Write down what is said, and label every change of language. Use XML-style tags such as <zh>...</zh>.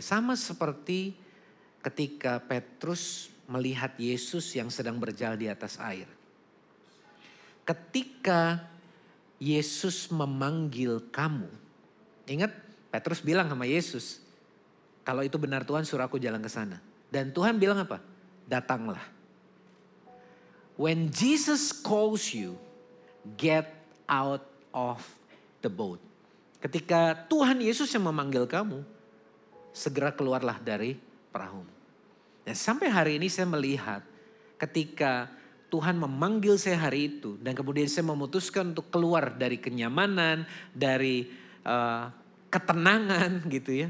<id>Sama seperti ketika Petrus melihat Yesus yang sedang berjalan di atas air. Ketika Yesus memanggil kamu. Ingat Petrus bilang sama Yesus. Kalau itu benar Tuhan suruh aku jalan ke sana. Dan Tuhan bilang apa? Datanglah.</id> <en>When Jesus calls you, get out of the boat.</en> <id>Ketika Tuhan Yesus yang memanggil kamu, segera keluarlah dari perahu. Dan sampai hari ini saya melihat ketika Tuhan memanggil saya hari itu dan kemudian saya memutuskan untuk keluar dari kenyamanan, dari ketenangan gitu ya.</id>